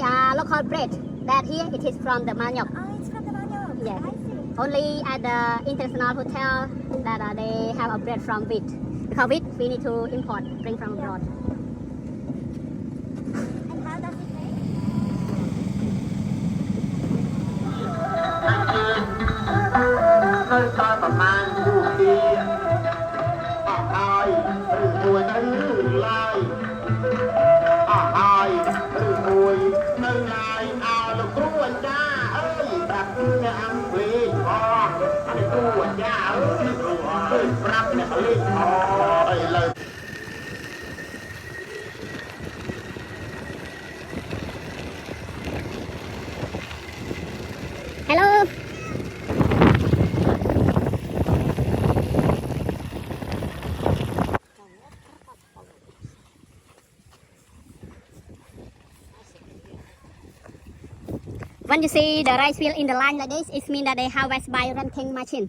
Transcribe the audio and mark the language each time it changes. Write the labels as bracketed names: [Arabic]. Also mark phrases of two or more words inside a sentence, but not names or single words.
[English] local bread that here it is from the manioc. Oh, it's from the manioc. Yeah. I see. Only at the international hotel that they have a bread from wheat. Because wheat we need to import, bring from abroad. And how does it taste? [Khmer] នៅតែប្រមាណគូគាអស់ហើយឬមួយនៅឡើយអស់ហើយឬមួយនៅឡើយឲ្យលោកគ្រូអាចារ្យអើយប្រាប់អ្នកអង្គលេងផងហើយគ្រូអាចារ្យអើយគ្រូអើយប្រាប់អ្នកលេងផងឥឡូវ [English] Hello. When you see the rice field in the line like this, it means that they harvest by ranking machine.